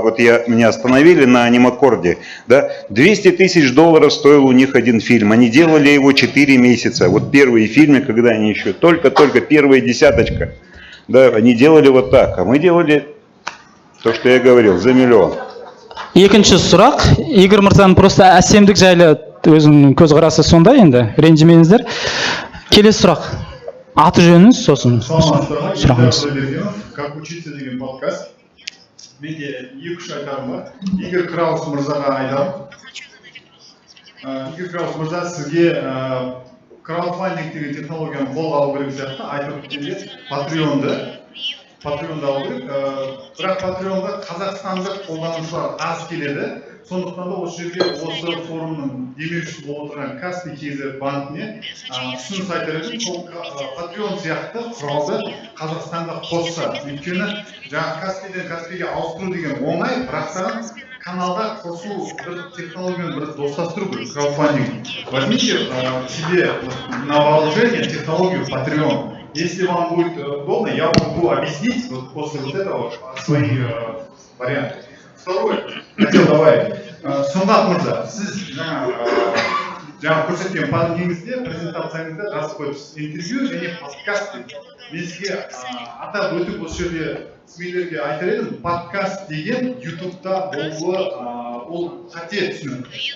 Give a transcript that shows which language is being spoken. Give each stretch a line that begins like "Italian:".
Russian: Вот меня остановили на анимакорде, да, $200 000 стоил у них один фильм. Они делали его 4 месяца. Вот первые фильмы, когда они еще только первая десяточка, да, они делали вот так, а мы делали то, что я говорил, за миллион.
Kazakh: Екінші сұрақ, Игорь мырзаның просто әсемдік жайлы өзінің көзқарасы сондай енді, ренжімеңіздер. Келесі сұрақ. Аты жөніңіз, сосын сұрағыңыз. Как учиться деген подкаст. Менде 2-3 айтарым бар. Игорь Краус мырзаға айтарым. Игорь Краус мырза, сізге краудфандинг деген технологияны қолға алу керек сияқты айтып өткенде Patreon'ды Patreon'da aldık. Бірақ Patreon'da Қазақстандық қолданушылар аз келеді. Сондықтан да осы жерге осы форумның демеушісі болып отырған Каспий KZ банкіне ұсыныс айтар едім. Сол Patreon сияқты құралды Қазақстанға қосса. Өйткені жаңағы Каспийден Каспийге ауыстыру деген оңай, бірақ саған каналға қосу бір технологияны бір достастыру керек, краудфандинг.
Russian: Возьмите себе на вооружение технологию Patreon. Если вам будет удобно, я могу объяснить вот после вот этого свои варианты. Второе, хотел добавить.
Kazakh: Сұңғат мырза, сіз жаңа көрсеткен панеліңізде, презентацияңызда жазып қойыпсыз. Интервью және подкаст деп. Мен сізге атап өтіп осы жерде сіздерге айтар едім, подкаст деген YouTube-та болуы ол қате түсінік.